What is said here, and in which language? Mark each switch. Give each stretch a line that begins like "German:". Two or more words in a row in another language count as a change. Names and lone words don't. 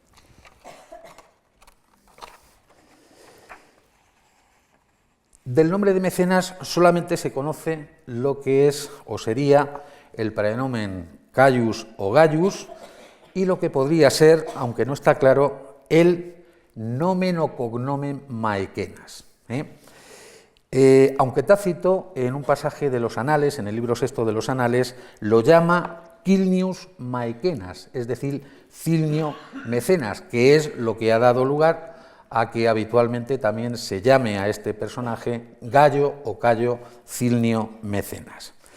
Spanish: Del nombre de Mecenas solamente se conoce lo que es o sería el praenomen Caius o Gaius y lo que podría ser, aunque no está claro, el nomen o cognomen Maequenas. Aunque Tácito, en un pasaje de los Anales, en el libro sexto de los Anales, lo llama Cilnius Maequenas, es decir, Cilnio Mecenas, que es lo que ha dado lugar a que habitualmente también se llame a este personaje Gayo o Cayo Cilnio Mecenas.